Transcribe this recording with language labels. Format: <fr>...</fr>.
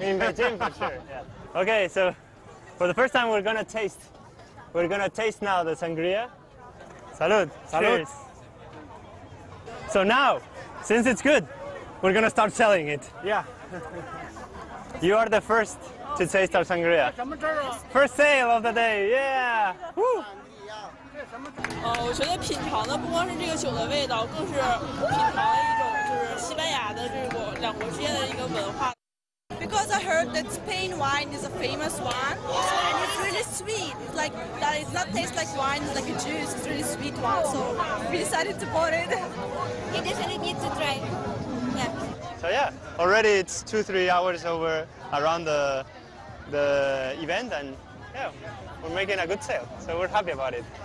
<en>In Beijing, for sure. Yeah. Okay, so for the first time we're gonna taste now the sangria. Salud.</en> <es>Salud.</es> <en>Cheers. So now, since it's good, we're gonna start selling it. Yeah. You are the first to taste our sangria. First sale of the day, yeah! Woo!</en> <zh>我觉得品尝的不光是这个酒的味道，更是品尝了一种就是西班牙的这个两国之间的一个文化。</zh> <en>Because I heard that Spain wine is a famous one, and it's really sweet. It's like that. It's not taste like wine. It's like a juice. It's really sweet one. So we decided to bought it. You definitely need to try. Yeah. So yeah, already it's 2-3 hours over around the event, and yeah, we're making a good sale. So we're happy about it.</en>